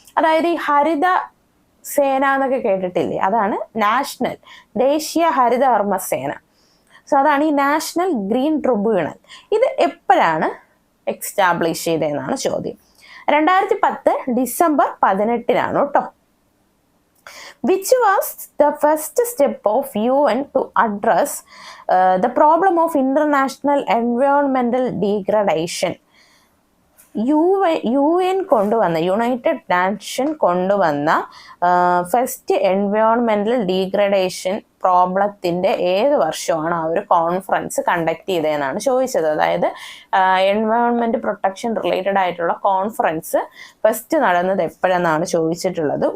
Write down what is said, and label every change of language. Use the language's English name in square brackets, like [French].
[Malayalam] അതായത് ഈ ഹരിത സേന എന്നൊക്കെ കേട്ടിട്ടില്ലേ, അതാണ് നാഷണൽ, ദേശീയ ഹരിതകർമ്മ സേന. സോ അതാണ് ഈ നാഷണൽ ഗ്രീൻ ട്രിബ്യൂണൽ. ഇത് എപ്പോഴാണ് എക്സ്റ്റാബ്ലിഷ് ചെയ്തതെന്നാണ് ചോദ്യം. 2010 ഡിസംബർ 18 കേട്ടോ. [English] Which was the first step of UN to address the problem of international environmental degradation? [Malayalam] UN കൊണ്ടുവന്ന, യുണൈറ്റഡ് നാഷൻ കൊണ്ടുവന്ന ഫസ്റ്റ് എൻവയോൺമെന്റൽ ഡീഗ്രഡേഷൻ പ്രോബ്ലത്തിന്റെ ഏത് വർഷമാണ് ആ ഒരു കോൺഫറൻസ് കണ്ടക്ട് ചെയ്തതെന്നാണ് ചോദിച്ചത്. അതായത് എൻവയോൺമെന്റ് പ്രൊട്ടക്ഷൻ റിലേറ്റഡ് ആയിട്ടുള്ള കോൺഫറൻസ് ഫസ്റ്റ് നടന്നത് എപ്പോഴെന്നാണ് ചോദിച്ചിട്ടുള്ളത്.